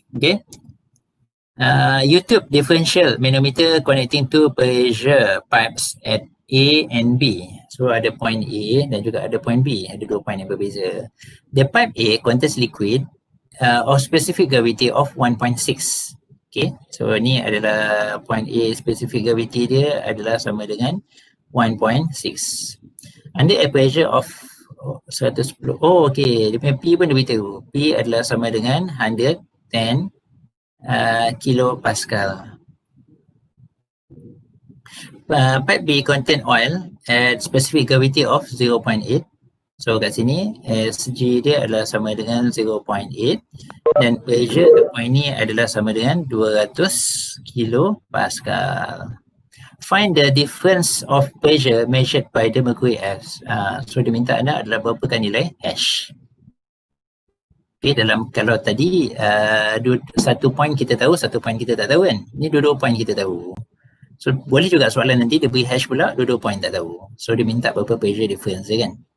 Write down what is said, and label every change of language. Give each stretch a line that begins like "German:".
English: Okay, YouTube differential manometer connecting to pressure pipes at A and B.
Malay: So ada point A dan juga ada point B. Ada dua point yang berbeza.
English: The pipe A contains liquid of specific gravity of 1.6.
Malay: Okay, so ni adalah point A, specific gravity dia adalah sama dengan 1.6.
English: Under a pressure of 110. Oh, okay.
Malay: Dia punya P pun dia beritahu. P adalah sama dengan 110 kilopascal.
English: Pipe B contain oil at specific gravity of 0.8.
Malay: So kat sini SG dia adalah sama dengan 0.8 dan pressure kat point ni adalah sama dengan 200 kilopascal.
English: Find the difference of pressure measured by the mercury F.
Malay: So dia minta anda adalah berapakah nilai H. Okay, dalam kalau tadi satu point kita tahu, satu point kita tak tahu kan. Ni dua-dua point kita tahu. So boleh juga soalan nanti dia beri hash pula, dua-dua point tak tahu. So dia minta berapa pressure difference dia kan.